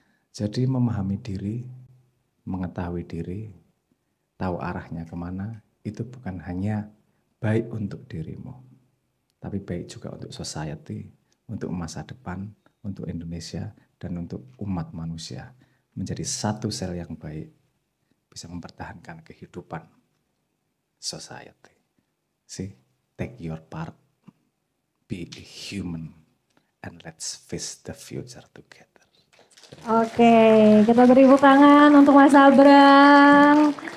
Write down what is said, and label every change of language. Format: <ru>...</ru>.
<id>Jadi memahami diri, mengetahui diri, tahu arahnya kemana, itu bukan hanya baik untuk dirimu. Tapi baik juga untuk society, untuk masa depan, untuk Indonesia, dan untuk umat manusia. Menjadi satu sel yang baik, bisa mempertahankan kehidupan society.</id> <en>See, take your part, be a human, and let's face the future together.</en> <id>Oke, kita beri tepuk tangan untuk Mas Sabrang.</id>